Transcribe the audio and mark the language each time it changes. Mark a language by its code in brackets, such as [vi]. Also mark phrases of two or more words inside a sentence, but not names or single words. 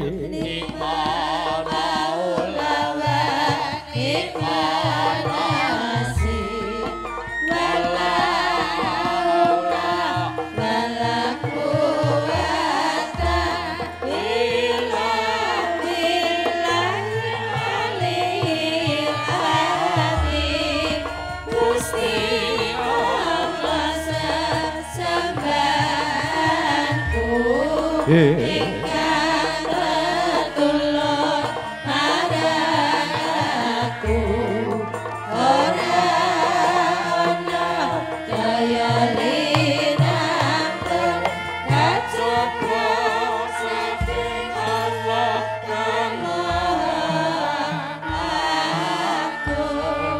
[ar] نعم المولى ونعم النصير. ولا حول ولا قوة إلا بالله العلي العظيم. [jv] Gusti Allah sesembahanku ingkang tetulung marang aku. Ora ana daya linampun kajaba saking Allah kang Maha Agung.